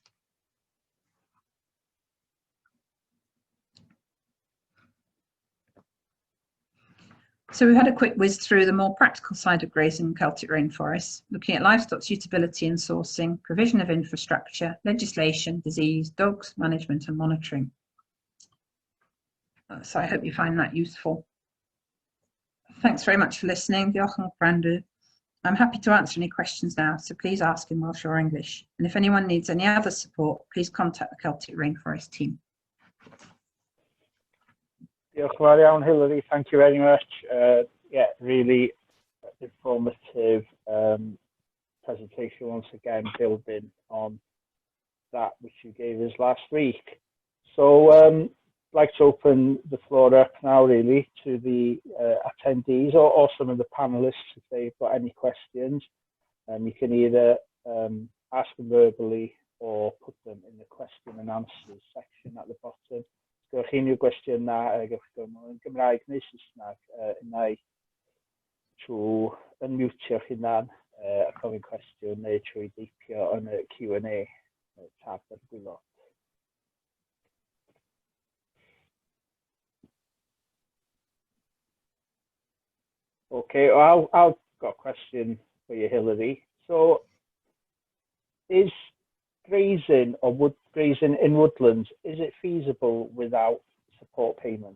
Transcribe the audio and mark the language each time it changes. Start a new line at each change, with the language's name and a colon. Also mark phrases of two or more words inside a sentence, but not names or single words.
English: So we've had a quick whiz through the more practical side of grazing in Celtic rainforests, looking at livestock suitability and sourcing, provision of infrastructure, legislation, disease, dogs, management and monitoring. So I hope you find that useful. Thanks very much for listening.
Welsh: Diolch yn fawr.
English: I'm happy to answer any questions now, so please ask in Welsh or English. And if anyone needs any other support, please contact the Celtic Rainforest team.
Welsh: Diolch yn fawr iawn, Hilary.
English: Thank you very much. Yeah, really informative presentation once again, building on that which you gave us last week. So I'd like to open the floor up now really to the attendees or some of the panelists if they've got any questions. You can either ask them verbally or put them in the question and answers section at the bottom.
Welsh: Gwch chi unrhyw gwestiwn na, gewch chi yn Gymraeg neu Saesneg, unai trwy unmutio'ch hunan a gofyn cwestiwn neu trwy deipio yn y
English: Q&A tab
Welsh: ar y gwylod.
English: Okay, well, I've got a question for you, Hilary. So, is grazing or grazing in woodlands, is it feasible without support payments?